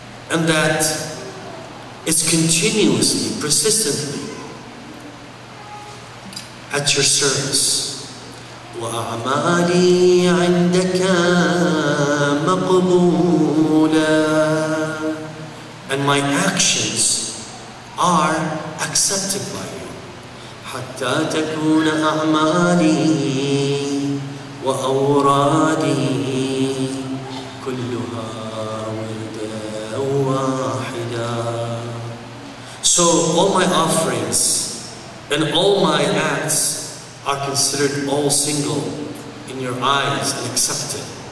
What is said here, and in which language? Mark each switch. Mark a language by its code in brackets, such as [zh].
[en] And that is continuously, persistently at your service. [ar] وأعمالي عندك مقبولا. [en] And my actions are accepted by you. [ar] حتى تكون أعمالي وأورادي كلها وردا واحدا. [en] So all my offerings and all my acts are considered all single in your eyes and accepted.